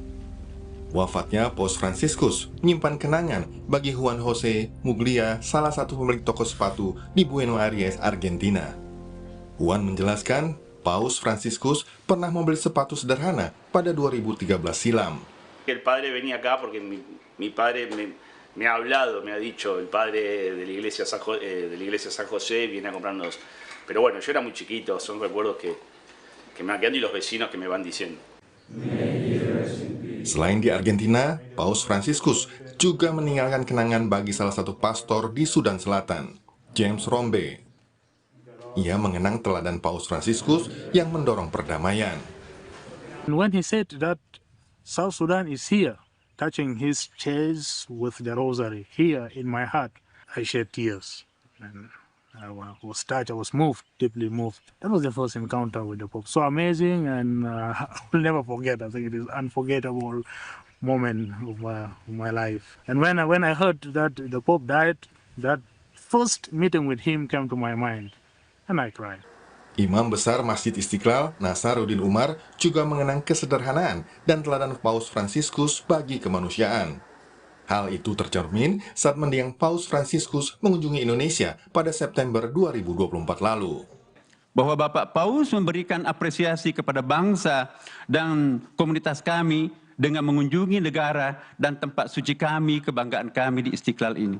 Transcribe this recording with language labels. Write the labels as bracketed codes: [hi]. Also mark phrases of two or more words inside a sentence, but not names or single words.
[id] Wafatnya Paus Fransiskus menyimpan kenangan bagi Juan José Muglia, salah satu pemilik toko sepatu di Buenos Aires, Argentina. Juan menjelaskan, Paus Fransiskus pernah membeli sepatu sederhana pada 2013 silam. [es] El padre venía acá porque mi padre me ha hablado, me ha dicho, el padre de la iglesia San José viene a comprarnos. Pero bueno, yo era muy chiquito, son recuerdos que me van quedando y los vecinos que me van diciendo. [id] Selain di Argentina, Paus Fransiskus juga meninggalkan kenangan bagi salah satu pastor di Sudan Selatan, James Rombe. Ia mengenang teladan Paus Fransiskus yang mendorong perdamaian. [en] When he said that South Sudan is here, touching his chest with the rosary here in my heart, I shed tears. And I was touched, I was moved, deeply moved. That was the first encounter with the Pope. So amazing, and I will never forget. I think it is unforgettable moment of my life. And when I heard that the Pope died, that first meeting with him came to my mind, and I cried. [id] Imam Besar Masjid Istiqlal, Nasaruddin Umar, juga mengenang kesederhanaan dan teladan Paus Fransiskus bagi kemanusiaan. Hal itu tercermin saat mendiang Paus Fransiskus mengunjungi Indonesia pada September 2024 lalu. Bahwa Bapak Paus memberikan apresiasi kepada bangsa dan komunitas kami dengan mengunjungi negara dan tempat suci kami, kebanggaan kami di Istiqlal ini.